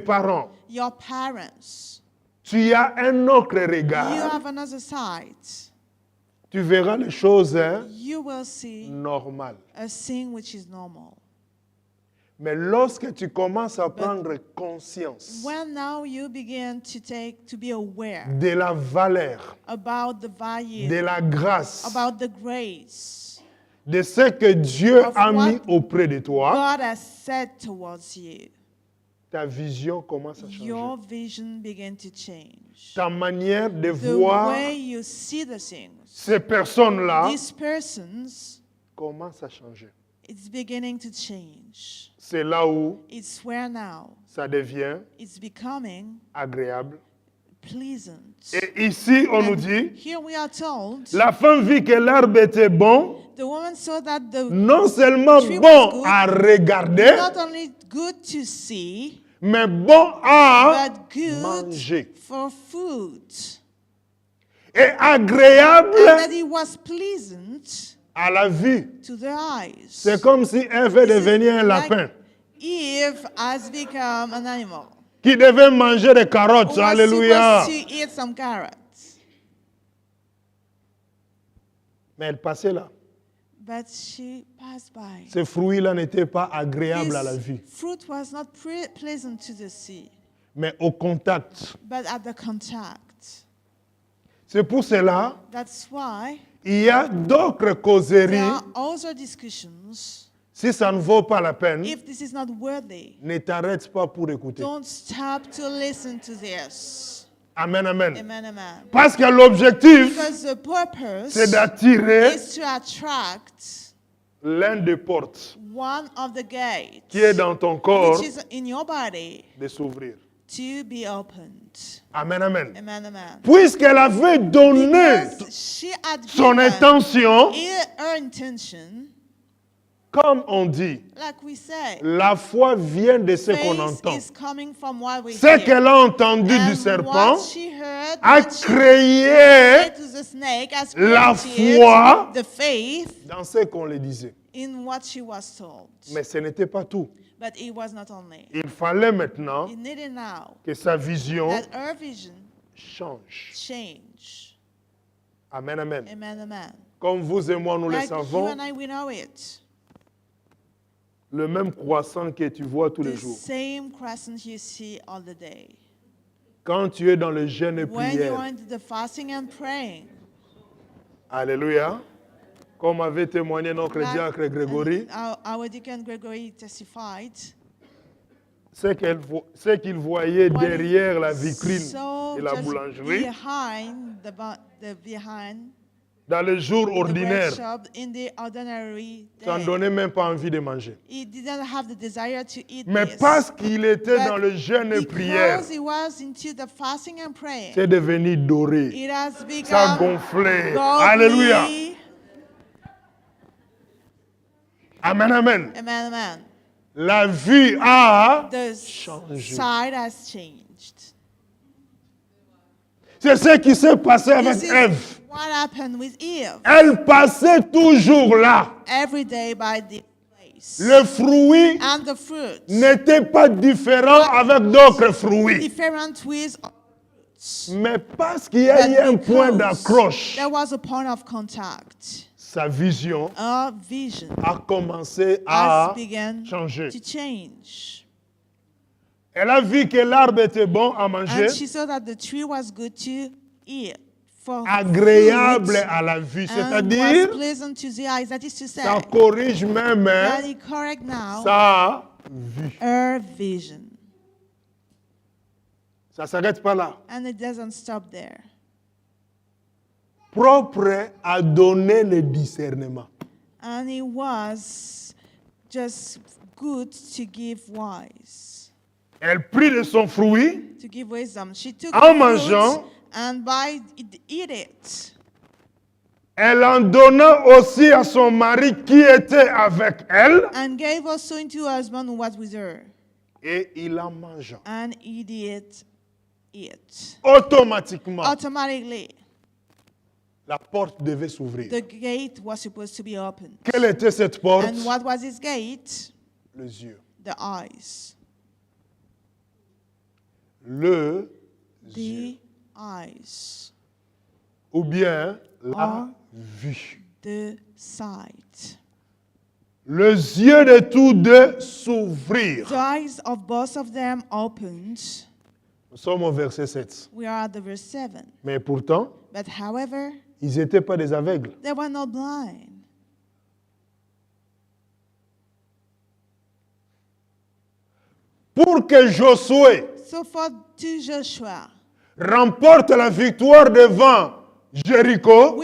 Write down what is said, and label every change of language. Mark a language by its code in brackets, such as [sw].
[en] parents, your parents, [fr] tu as un autre [en] you [fr] regard, [en] have another side. [fr] tu verras les choses [en] You will see [fr] normales. [en] a thing which is normal. [fr] Mais lorsque tu commences à prendre conscience [en] When now you begin to be aware [fr] de la valeur, [en] about the value, [fr] de la grâce, [en] about the grace [fr] de ce que Dieu [en] of a what [fr] mis auprès de toi, [en] God has said towards you, [fr] ta vision commence à [en] your [fr] changer. [en] vision begin to change. [fr] Ta manière de [en] The [fr] voir [en] way you see the things, [fr] ces personnes-là [en] these persons, [fr] commence à changer. [en] it's beginning to change. [fr] C'est là où [en] It's where now [fr] ça devient [en] it's becoming [fr] agréable. [en] pleasant. [fr] Et ici, on nous [en] And [fr] dit, [en] here we are told, [fr] la femme vit que l'arbre était bon, [en] the woman saw that the [fr] non seulement [en] tree was [fr] bon [en] good, [fr] à regarder, [en] not only good to see, [fr] mais bon à [en] but good [fr] manger. [en] for food. [fr] Et agréable [en] And that it was pleasant [fr] à la vue. [en] to the eyes. [fr] C'est comme si Ève devenait un lapin [en] Eve has become an animal. [fr] qui devait manger des carottes. [en] Who was [fr] Alléluia. [en] supposed to eat some carrots. [fr] Mais elle passait là. [en] But she passed by. [fr] Ce fruit-là n'était pas agréable à la vue. [en] This fruit was not pleasant to the sea, [fr] Mais au contact. [en] but at the contact. [fr] C'est pour cela [en] That's why [fr] il y a d'autres [en] there [fr] causeries. [en] are other discussions. [fr] Si ça ne vaut pas la peine, [en] If this is not worthy, [fr] ne t'arrête pas pour écouter. [en] don't stop to listen to this. [fr] Amen, amen. [en] Amen, amen. [fr] Parce que l'objectif, [en] Because the purpose [fr] c'est d'attirer [en] is to attract [fr] l'un des portes [en] one of the gates [fr] qui est dans ton corps [en] which is in your body [fr] de s'ouvrir. [en] to be opened. [fr] Amen, amen. [en] Amen, amen. [fr] Puisqu'elle avait donné [en] Because she had [fr] son [en] given [fr] intention, [en] her intention [fr] Comme on dit, [en] Like we say, [fr] la foi vient de ce qu'on [en] faith [fr] entend. [en] is coming from what we [fr] Ce [en] hear. [fr] qu'elle a entendu du [en] And [fr] serpent [en] what she heard, [fr] a [en] what she [fr] créé [en] said to the snake has [fr] la [en] created [fr] foi [en] the faith [fr] dans ce qu'on lui disait. [en] in what she was told. [fr] Mais ce n'était pas tout. [en] But it was not only. [fr] Il fallait maintenant [en] It needed now [fr] que sa vision [en] that her vision [fr] change. [en] change. [fr] Amen, amen. [en] Amen, amen. [fr] Comme vous et moi, nous le [en] Like you [fr] savons, [en] and I, we know it. [fr] le même croissant que tu vois tous les [en] The [fr] jours. [en] same crescent you see all the day. [fr] Quand tu es dans le jeûne et [en] When you are [fr] prière, [en] into the fasting and praying, [fr] alléluia, comme avait témoigné notre [en] like- [fr] diacre Grégory, [en] and our deacon Gregory testified, [fr] ce qu'il voyait [en] what [fr] derrière la [en] he [fr] vitrine [en] saw [fr] de la [en] just [fr] boulangerie, [en] behind the behind [fr] dans le jour [en] the bread [fr] ordinaire, [en] shop in the ordinary [fr] ça ne [en] day. [fr] donnait même pas envie de manger. [en] He didn't have the desire to eat [fr] Mais [en] this. [fr] parce qu'il était [en] But [fr] dans le jeûne et prière, [en] because he was into the fasting and praying, [fr] c'est devenu doré. [en] it has [fr] Ça [en] become [fr] gonflait. [en] godly. [fr] Alléluia. [en] Amen, amen. [fr] Amen, amen. La vie a [en] The [fr] changé. [en] side has changed. [fr] C'est ce qui s'est passé avec [en] This is [fr] Ève. [en] what happened with Eve. [fr] Elle passait toujours là. [en] Every day by this place. [fr] Le fruit [en] And the fruit. [fr] n'était pas différent avec d'autres fruits. [en] Different with [fr] Mais parce qu'il y a eu un point d'accroche, [en] there was a point of contact. [fr] sa vision [en] Our vision [fr] a commencé [en] has [fr] à [en] begun [fr] changer. [en] to change. [fr] Elle a vu que l'arbre était bon à manger, [en] And she saw that the tree was good to eat. For [fr] agréable [en] food, [fr] à la vue. [en] and was [fr] C'est-à-dire, [en] pleasant to the eyes. That is to say, [fr] ça corrige même [en] that it correct now [fr] sa vue. [en] her vision. [fr] Ça ne s'arrête pas là. [en] And it doesn't stop there. [fr] Propre à donner le discernement. [en] And it was just good to give wise, [fr] Elle prit de son fruit, [en] to give wisdom. She took [fr] En [en] the fruit [fr] mangeant, [en] and by eat it. [fr] elle en donna aussi à son mari qui était avec elle, [en] And gave also into her husband who was with her. [fr] et il en mangea. [en] And he did it. [fr] Automatiquement, [en] Automatically, [fr] la porte devait s'ouvrir. [en] the gate was supposed to be opened. [fr] Quelle était cette porte? [en] And what was his gate? [fr] Les yeux. [en] The eyes. [fr] Le yeux. [en] The eyes. [fr] Ou bien la Ah. vue. [en] The sight. [fr] Les yeux de tous deux s'ouvrirent. [en] The eyes of both of them opened. [fr] Nous sommes au verset 7. [en] We are at the verse 7. [fr] Mais pourtant, [en] But however, [fr] ils n'étaient pas des aveugles. [en] they were not blind. [fr] Pour que Josué [en] So for to Joshua, [fr] remporte la victoire devant Jéricho,